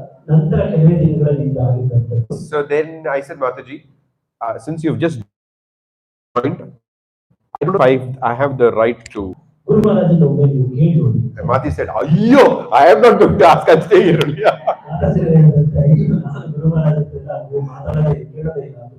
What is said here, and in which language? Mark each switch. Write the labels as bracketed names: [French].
[Kannada] ನಂತರ ಕೆಲವೇ ದಿನಗಳಲ್ಲಿ ಇದಾಗಿದ್ದಂಥದ್ದು. [English] So then I said, Mataji, since you've just joined, I don't know if I have the right to. [Kannada] ಗುರು ಮಹಾರಾಜನ ಒಮ್ಮೆ ನೀವು ಕೇಳಿ ನೋಡಿ. [English] Mati said, Ayyo, I am not going to ask, I'll stay here only. [Kannada] ಮಾತಾಡ್ಸಿದ್ರೆ ಏನಂದ್ರೆ, ಅಯ್ಯೋ, ನಾನು ಗುರು ಮಹಾರಾಜ ಹತ್ರ ಎಲ್ಲ ಮಾತಾಡೋದೇ ಕೇಳೋದೇ ಇಲ್ಲ.